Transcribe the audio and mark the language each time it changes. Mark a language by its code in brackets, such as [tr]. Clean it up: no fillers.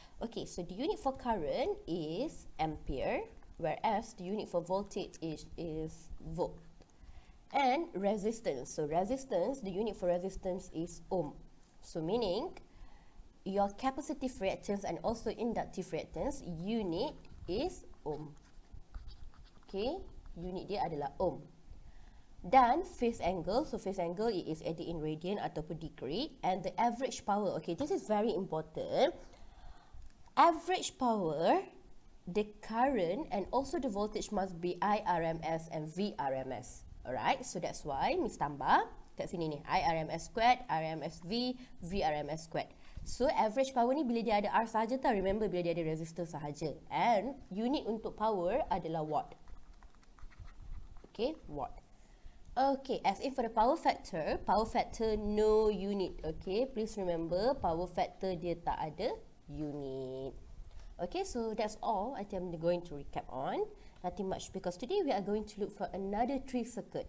[en] Okay, so the unit for current is ampere, whereas the unit for voltage is volt. And resistance, so resistance, the unit for resistance is ohm. So meaning, your capacitive reactance and also inductive reactance unit is ohm. [ms] Okay, unit dia adalah ohm. Dan [en] phase angle, so phase angle it is either in radian [ms] ataupun [en] degree, and the average power. Okay, this is very important. Average power, the current and also the voltage must be IRMS and VRMS. Alright, so that's why Miss [ms] tambah kat sini ni [en] IRMS squared, RMS V, VRMS squared. [ms] So average power ni bila dia ada R sahaja tau. [en] Remember [ms] bila dia ada resistor sahaja. And unit untuk power adalah watt. [en] Okay, watt. Okay, as in for the power factor no unit. Okay, please remember power factor [ms] dia tak ada [en] unit. Okay, so that's all I am going to recap on. Nothing much because today we are going to look for another 3 circuit.